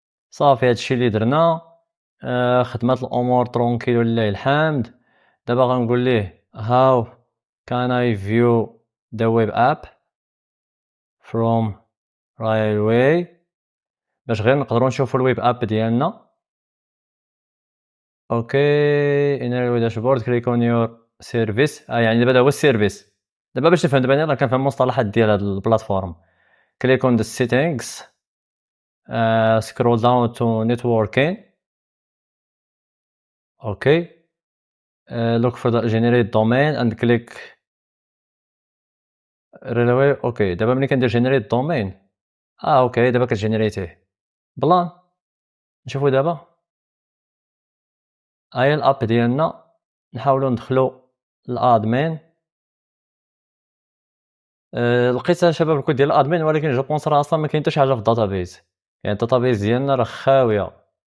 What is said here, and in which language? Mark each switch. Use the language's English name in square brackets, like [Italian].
[Arabic] صافي هادشي اللي درنا. خدمات الامور ترونكيل ولله الحمد. دابا غنقول ليه [English] how can I view the web app from railway [Arabic] باش غير نقدروا نشوفوا الويب اب ديالنا. [English] Okay in railway dashboard click on your service. [Arabic] يعني دابا هذا هو السيرفيس. دابا باش نفهم، دابا انا راه كنفهم المصطلحات ديال هاد البلاتفورم. [English] click on the settings scroll down to networking. okay look for the generate domain and click railway. [Arabic] اوكي دابا ملي كندير generate domain اوكي دابا كتجينيريتيه بلان. نشوفوا دابا هاهي الاب ديالنا، نحاولوا ندخلوا الادمين. لقيت شباب الكود ديال الادمين، ولكن جو بونس راه اصلا ما كاين حتى شي حاجه في الداتابيز، يعني الداتابيز ديالنا راه خاويه.